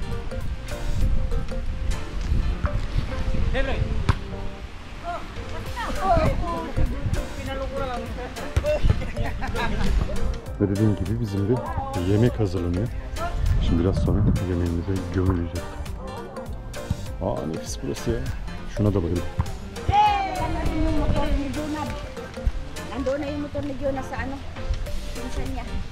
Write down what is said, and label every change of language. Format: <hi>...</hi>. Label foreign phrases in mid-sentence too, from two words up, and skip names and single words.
<tr>Ve dediğim gibi bizim de yemek hazırlanıyor. Şimdi biraz sonra yemeğimize gömüleceğiz. Aa nefis burası ya. Şuna da bayıldım.</tr> <tl>Nandoon na yung motor ni Jonas sa ano, pinsan niya.</tl>